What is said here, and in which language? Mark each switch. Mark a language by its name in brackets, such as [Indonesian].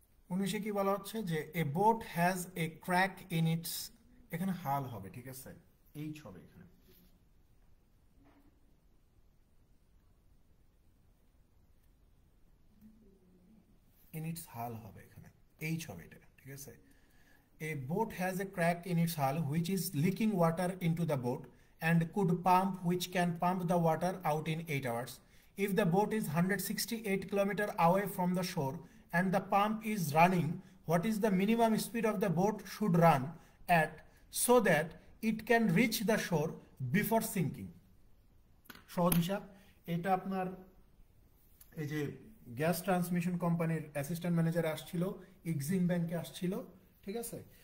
[Bangla] 19-এ কি বলা হচ্ছে যে [English] a boat has a crack in its, [Bangla] এখানে হাল হবে, ঠিক আছে, এইচ হবে এখানে, [English] in its hull [Bangla] হবে এখানে, এইচ হবে এটা, ঠিক আছে। [English] A boat has a crack in its hull which is leaking water into the boat and could pump, which can pump the water out in 8 hours. If the boat is 168 kilometers away from the shore and the pump is running, what is the minimum speed of the boat should run at so that it can reach the shore before sinking? [Bangla] সহজ হিসাব, এটা আপনার এই যে gas transmission কোম্পানির assistant manager আসছিল, Exim ব্যাংকে আসছিল, ঠিক আছে।